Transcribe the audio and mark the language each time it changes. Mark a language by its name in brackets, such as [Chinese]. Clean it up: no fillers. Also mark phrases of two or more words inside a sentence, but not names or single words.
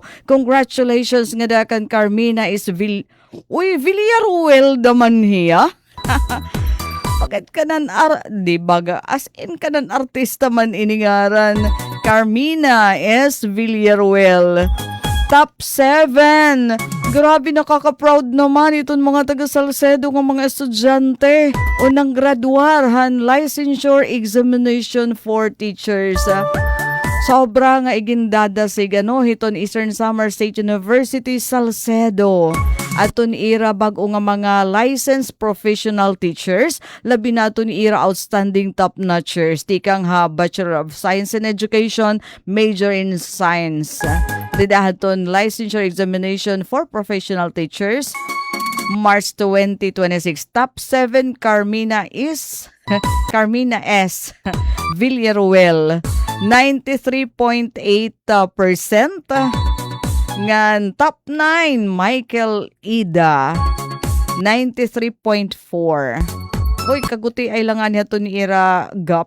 [Waray] Congratulations nga dakan Carmina is Villaruel daman hiya. Bakit kanan di baga as in kanan artista man iningaran. Carmina S. Villaruel. Top 7. [Filipino] Grabe, nakaka-proud naman itong mga taga Salcedo ng mga estudyante. Unang graduar [English] licensure examination for teachers. [Waray] Sobra nga igindadasig hiton Eastern Samar State University Salcedo. Aton ira bag-o nga mga [English] licensed professional teachers, [Waray] labi naton ira [English] outstanding top-notchers. [Waray] Tikang Bachelor of Science in Education, major in Science. Didahaton [English] licensure examination for professional teachers. [Waray] March 2026. Top 7 Carmina S. Villaruel. 93.8%. Ngan top 9 Michael Ida. 93.4. Uy, kaguti ay langan niya to ni Ira Gap.